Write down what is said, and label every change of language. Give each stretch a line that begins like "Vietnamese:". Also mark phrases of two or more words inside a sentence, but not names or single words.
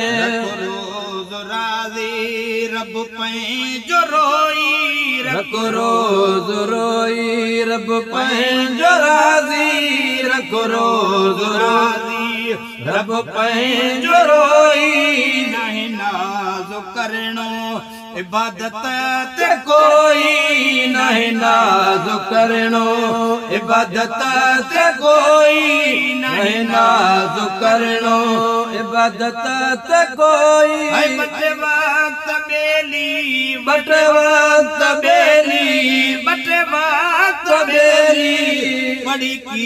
Sindhi: رکو روز راضي رب پنهنجو روئي. رکو روز روئي رب پنهنجو راضي. رکو روز راضي رب پنهنجو روئي. نه ناز ڪرڻو
Saraiki: عبادت تے کوئی نہیں ناز کرنو، عبادت تے کوئی نہیں ناز کرنو، عبادت تے کوئی۔ ہے بٹ وقت بیلی، بٹ وقت بیلی، بٹ وقت بیلی، بڑی